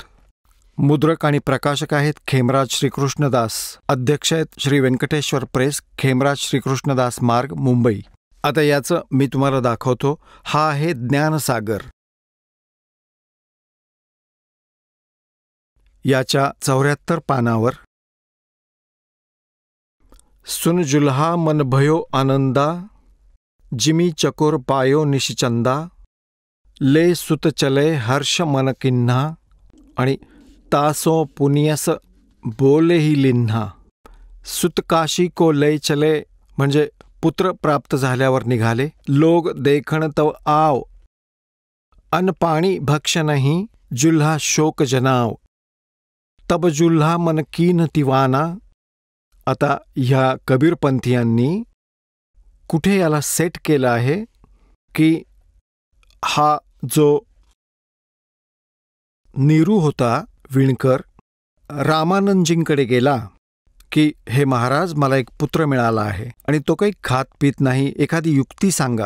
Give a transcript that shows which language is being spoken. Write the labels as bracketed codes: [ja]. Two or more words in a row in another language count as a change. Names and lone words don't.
[mr] मुद्रक आणि प्रकाशक आहेत खेमराज श्रीकृष्णदास. अध्यक्ष आहेत श्री व्यंकटेश्वर प्रेस, खेमराज श्रीकृष्णदास मार्ग, मुंबई. आता याचं मी तुम्हाला दाखवतो. हा आहे ज्ञानसागर. याच्या 74 पानावर [hi] सुन जुल्हा मन भयो आनंदा, जिमी चकोर पायो निशिचंदा, ले सुत चले हर्ष मन किन्हा, आणि तासो पुनियस बोले ही लिन्हा. सुत काशी को लय चले, [mr] म्हणजे पुत्र प्राप्त झाल्यावर निघाले. [hi] लोग देखण तव आव, अन पाणी भक्ष नाही, जुल्हा शोक जनाव, तब जुल्हा मन कीन तिवाना. [mr] आता ह्या कबीरपंथीयांनी कुठे याला सेट केलं आहे की हा जो नीरू होता विणकर, रामानंदजींकडे गेला की हे महाराज, मला एक पुत्र मिळाला आहे आणि तो काही खात पित नाही, एखादी युक्ती सांगा.